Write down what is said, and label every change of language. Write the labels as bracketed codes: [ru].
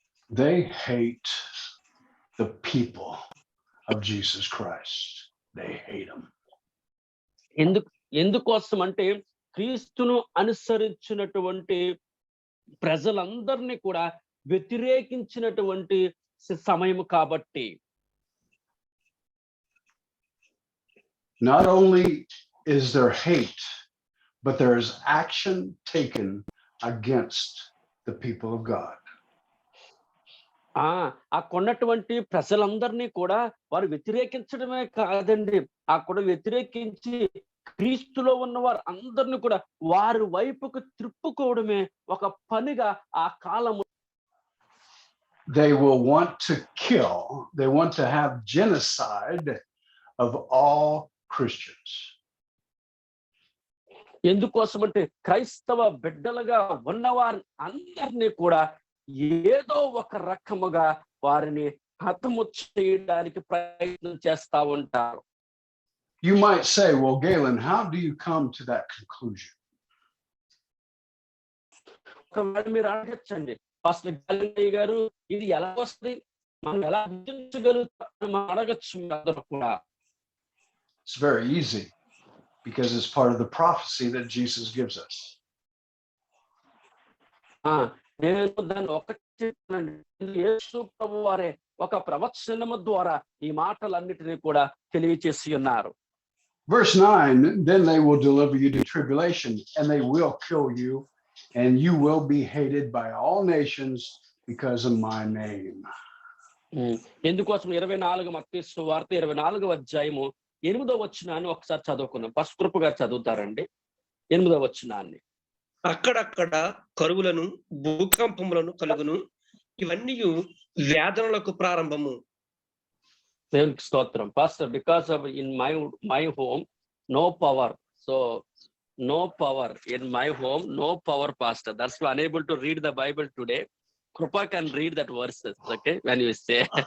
[en] They hate the people of Jesus Christ. They hate them. [te] ఎందుకోసం అంటే క్రీస్తును అనుసరించినటువంటి ప్రజలందరినీ కూడా వ్యతిరేకించినటువంటి సమయం కాబట్టి. [en] Not only is there hate, but there is action taken against the people of God. [te] ఆ కొన్నటువంటి ప్రజలందరినీ కూడా వారు వ్యతిరేకించడమే కాదండి, ఆ కూడా వ్యతిరేకించి క్రీస్తులో ఉన్న వారు అందరినీ కూడా వారి వైపుకు త్రిప్పుకోవడమే ఒక పనిగా ఆ కాలము. [en] They will want to kill, they want to have genocide of all Christians. [te] ఎందుకోసమంటే క్రైస్తవ బిడ్డలుగా ఉన్నవారు అందరినీ కూడా ఏదో ఒక రకముగా వారిని హతము చేయడానికి ప్రయత్నం చేస్తా ఉంటారు. [en] You might say, well, Galen, how do you come to that conclusion? [te] మీరు అడగచ్చండి, పాస్టర్ గేలెన్ గారు ఇది ఎలా వస్తుంది, మనం ఎలా గుర్తించగలుగుతాం అడగచ్చు అందరూ కూడా. [en] It's very easy because it's part of the prophecy that Jesus gives us. [te] నేను దాన్ని ఒకటి చెప్తానండి, యేసు ప్రభువు వారే ఒక ప్రవచనము ద్వారా ఈ మాటలన్నిటినీ కూడా తెలియచేసి ఉన్నారు. [en] Verse 9, then they will deliver you to tribulation, and they will kill you, and you will be hated by all nations because of my name. [te] ఎందుకోసం 24 మత్తయి సువార్త 24వ అధ్యాయము 8వ వచనాన్ని ఒకసారి చదువుకుందాం. ఫస్ట్ కృప గారు చదువుతారండి 8వ వచనాన్ని. అక్కడక్కడ కరువులను భూకంపములను కలుగును, ఇవన్నీ వేదనలకు ప్రారంభము. దేవునికి స్తోత్రం. [en] Pastor, because of in my home no power, so no power in my home, no power, Pastor. That's why unable to read the Bible today. Krupa can read that verses, okay, when you say.